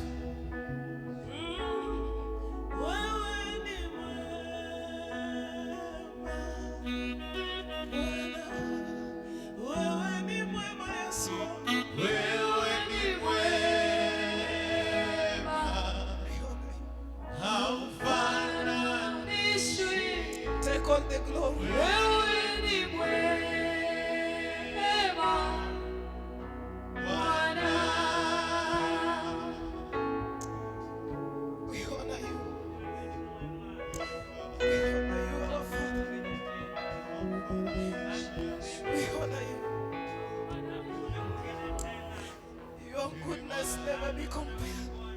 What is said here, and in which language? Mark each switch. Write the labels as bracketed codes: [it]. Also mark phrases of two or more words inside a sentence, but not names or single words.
[sw] Mm, wewe ni mwema. Bwana, wewe ni mwema, Yesu. Wewe ni mwema. Haufananishwi. [en] Take all the glory. [sw] Wewe ni mwema. Bwana, [en] we honor you. We honor you, our Father. We honor you. Your goodness never be compared.